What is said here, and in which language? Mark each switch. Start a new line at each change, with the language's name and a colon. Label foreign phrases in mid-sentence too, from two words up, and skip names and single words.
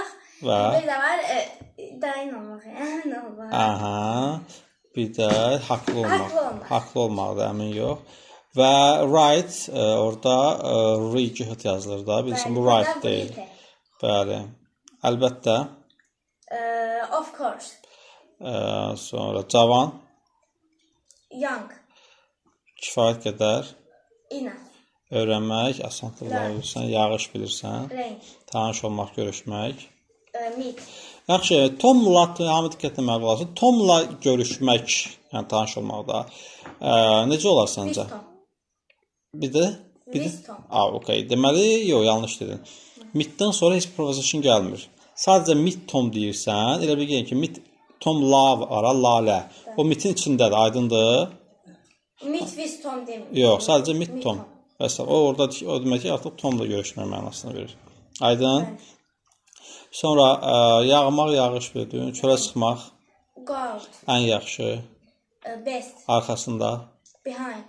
Azerbaijani: Və Bir də var daim olmaq. Əmin olmaq. aha. Bir də haqlı olmaq. Haqlı olmaq da əmin yox. Və right orada re-cihət yazılır da. Bilirsin bu right deyil. Bəli. Əlbəttə.
English: Of course.
Azerbaijani: Sonra cavan,
English: Young.
Azerbaijani: kifayət qədər,
English: Enough.
Azerbaijani: öyrənmək, asanlıqlar bilirsən, yağış bilirsən,
English: Rain.
Azerbaijani: tanış olmaq, görüşmək.
English: Meet.
Azerbaijani: Yaxşı, Tomla hamı diqqət etməli olasın. Tomla görüşmək, yəni tanış olmaqda necə olar səncə?
English: With Tom.
Azerbaijani: Bir də?
English: With Tom.
Azerbaijani: Okay. Deməli, yox, yanlış dedin. Meet-dən sonra heç preposition gəlmir. Sadəcə
English: meet Tom
Azerbaijani: deyirsən, elə bilgin ki,
English: meet Tom love
Azerbaijani: ara, lalə. O meetin içindədir, aydındır?
English: Meet with Tom
Azerbaijani: demir. Yox, sadəcə
English: meet Tom.
Azerbaijani: Bəs o orada o demək ki, artıq Tomla görüşmək mənasını verir. Aydın? Sonra yağmaq, yağış verdin, çölə çıxmaq
English: Go out.
Azerbaijani: ən yaxşı,
English: Best.
Azerbaijani: arxasında.
English: Behind.